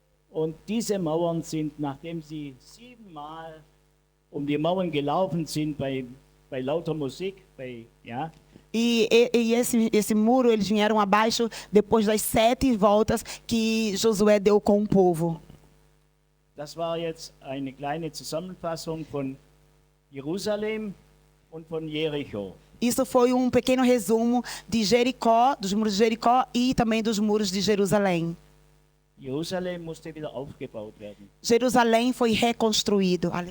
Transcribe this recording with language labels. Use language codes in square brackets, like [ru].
[de] und diese Mauern sind, nachdem sie 7-mal um die Mauern gelaufen sind bei lauter Musik, [pt] E esse muro, eles vieram abaixo depois das 7 voltas que Josué deu com o povo. [de] das war jetzt eine kleine Zusammenfassung von Jerusalem und von Jericho. [pt] Isso foi um pequeno resumo de Jericó, dos muros de Jericó e também dos muros de Jerusalém. [de] Jerusalem musste wieder aufgebaut werden. [pt] Jerusalém foi reconstruído.